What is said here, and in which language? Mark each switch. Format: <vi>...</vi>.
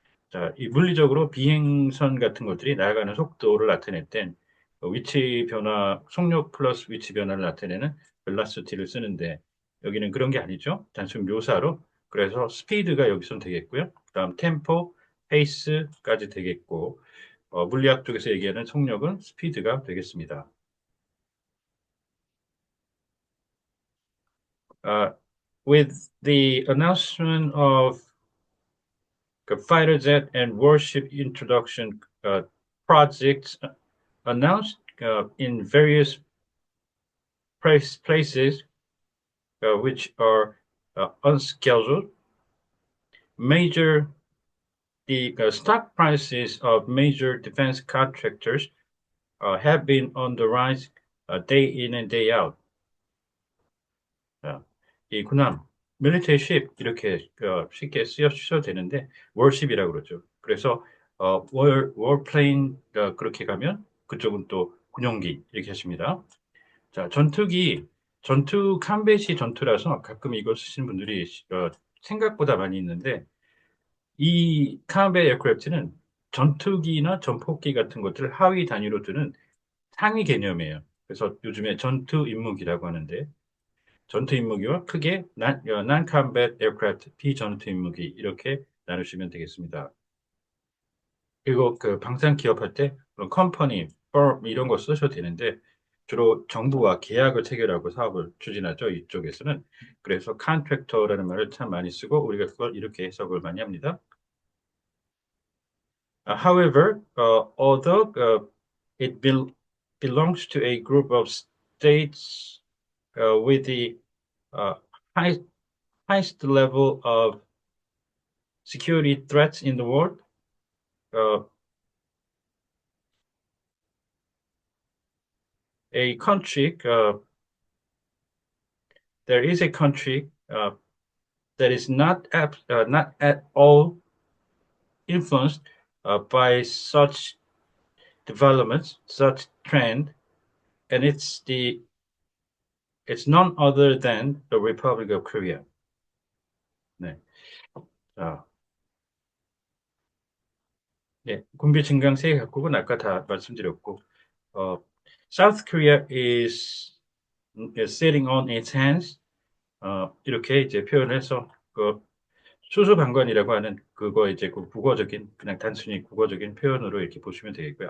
<ko>자, 이 물리적으로 비행선 같은 것들이 날아가는 속도를 나타낼 땐 위치 변화, 속력 플러스 위치 변화를 나타내는 velocity를 쓰는데 여기는 그런 게 아니죠. 단순 묘사로. 그래서 스피드가 여기선 되겠고요. 그다음 템포, 페이스까지 되겠고 물리학 쪽에서 얘기하는 속력은 스피드가 되겠습니다.</ko> <en>With the announcement of fighter jet and warship introduction projects announced in various places which are unscheduled. The stock prices of major defense contractors have been on the rise day in and day out.</en> <ko>이 군함, military ship 이렇게 쉽게 쓰셔도 되는데 warship이라고 그러죠. 그래서 warplane 그렇게 가면 그쪽은 또 군용기 이렇게 하십니다. 자, 전투 캄베시 전투라서 가끔 이걸 쓰시는 분들이 생각보다 많이 있는데 이 캄베 에어크래프트는 전투기나 전폭기 같은 것들을 하위 단위로 두는 상위 개념이에요. 그래서 요즘에 전투 임무기라고 하는데 전투 임무기와 크게 non-combat aircraft 비전투 임무기 이렇게 나누시면 되겠습니다. 그리고 방산 기업할 때 컴퍼니, firm 이런 거 쓰셔도 되는데 주로 정부와 계약을 체결하고 사업을 추진하죠. 이쪽에서는. 그래서 contractor라는 말을 참 많이 쓰고 우리가 그걸 이렇게 해석을 많이 합니다.</ko> <en>However, although it belongs to a group of states with the uh, highest level of security threats in the world, a country, there is a country that is not at all influenced by such developments, such trend, and it's none other than the Republic of Korea.</en> <ko>네. 자, 네, 군비 증강 세 각국은 아까 다 말씀드렸고,</ko> <en>South Korea is sitting on its hands.</en> <ko>이렇게 이제 표현해서 수수방관이라고 하는 그거 이제 국어적인 그냥 단순히 국어적인 표현으로 이렇게 보시면 되겠고요.</ko>